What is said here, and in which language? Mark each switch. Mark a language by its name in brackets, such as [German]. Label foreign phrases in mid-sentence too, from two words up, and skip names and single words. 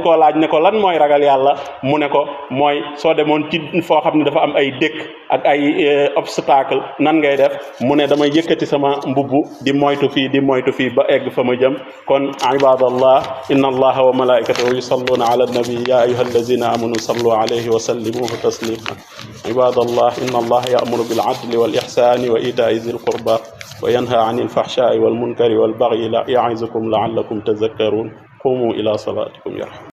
[Wolof] koo laaj ne ko lan mooy ragal yàlla mu ne ko mooy soo demoon ci foo xam ne dafa am ay dëkk ak ay obstacle nan ngay def mu ne damay yëkkati sama mbubbu di moytu fii ba egg fa ma jëm kon [Arabic] عباد الله إن الله وملائكته يصلون على النبي يا أيها الذين آمنوا صلوا عليه وسلموا تسليما عباد الله إن الله يأمر بالعدل والإحسان وإيتاء ذي القربى وينهى عن الفحشاء والمنكر والبغي يعظكم لعلكم تذكرون قوموا إلى صلاتكم يرحم